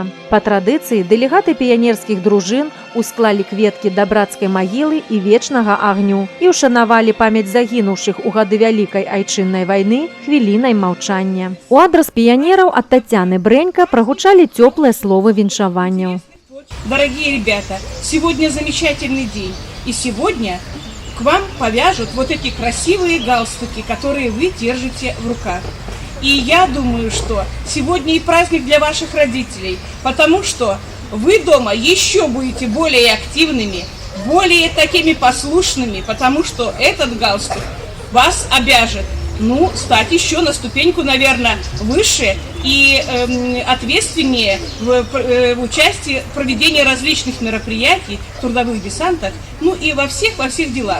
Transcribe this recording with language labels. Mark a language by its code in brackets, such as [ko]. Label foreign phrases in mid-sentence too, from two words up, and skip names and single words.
[be] Па традыцыі дэлегаты піянерскіх дружын усклалі кветкі да брацкай магілы і вечнага агню і ушанавалі памяць загінуўшых у гады Вялікай айчыннай вайны хвілінай маўчання. У адрас піянераў ад Тацяны Брынько прогучалі цёплыя словы віншаванняў. [ru] Дорогие ребята, сегодня замечательный день, и сегодня к вам повяжут вот эти красивые галстуки, которые вы держите в руках. И я думаю, что сегодня и праздник для ваших родителей, потому что вы дома еще будете более активными, более такими послушными, потому что этот галстук вас обяжет, стать еще на ступеньку, наверное, выше и ответственнее в участии в проведении различных мероприятий, трудовых десантах, и во всех делах.